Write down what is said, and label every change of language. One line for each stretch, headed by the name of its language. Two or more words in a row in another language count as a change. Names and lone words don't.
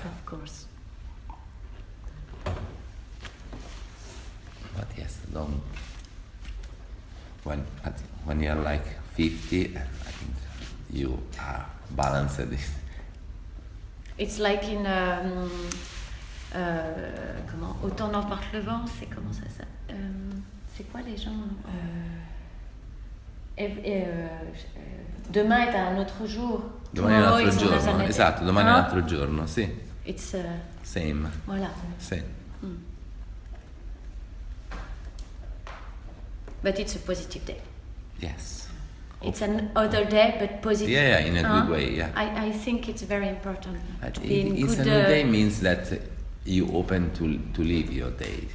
English: Of course. But yes, don't. When you're like 50, I think you are balanced. It's like in
French: comment autant n'emporte le vent, c'est comment ça c'est quoi les gens demain est un autre jour.
Italian: Domani è un altro giorno, esatto, domani è un altro giorno, sì.
English: It's same.
French: Voilà.
Italian: Sì.
English: But it's a positive day. Yes. It's another day, but positive. Yeah, in a good way. Yeah. I think it's very important. It's a new day means that you open to live your day.